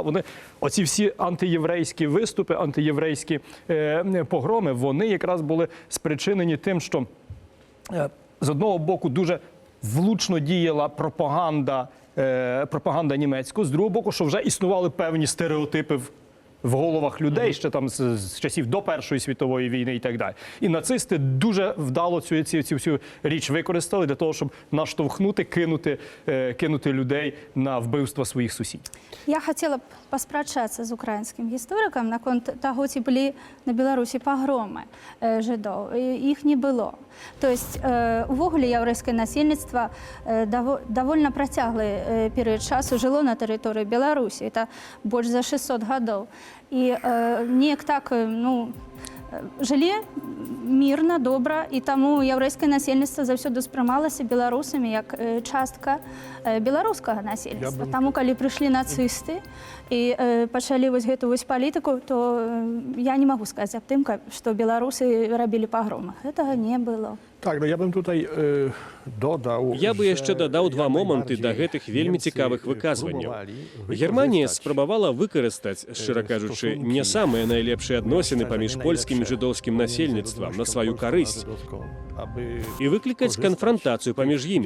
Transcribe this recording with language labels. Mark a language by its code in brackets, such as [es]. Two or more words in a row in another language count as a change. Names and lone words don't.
[uk] Оці всі антиєврейські виступи, антиєврейські погроми, вони якраз були спричинені тим, що з одного боку дуже влучно діяла пропаганда німецька, з другого боку, що вже існували певні стереотипи в головах людей ще там з часів до Першої світової війни і так далі. І нацисти дуже вдало цю всю річ використали для того, щоб наштовхнути, кинути людей на вбивство своїх сусідів. [be] Я хотела б паспрачацца з украінскім гісторыкам наконт таго, ці былі на Беларусі пагромы жыдоў. Іх не было. То есть увогуле яўрэйскае насельніцтва давольна працяглы перыяд часу жыло на тэрыторыі Беларусі. Это больш за 600 гадоў. І неяк так, жылі мірна, добра, і таму яўрэйскае насельніцтва заўсёды ўспрымалася беларусамі як частка беларускага насельніцтва. Таму, калі прыйшлі нацысты і пачалі вось гэту палітыку, то я не магу сказаць аб тым, што беларусы рабілі пагромы. Гэтага не было. [pl] Tak, no ja bym tutaj dodał. [be] Я бы яшчэ дадаў два моманты да гэтых вельмі цікавых выказванняў. Германія спрабавала выкарыстаць, шчыра кажучы, не самыя найлепшыя адносіны паміж польскім і жыдоўскім насельніцтвам на сваю карысць і выклікаць канфрантацыю паміж імі.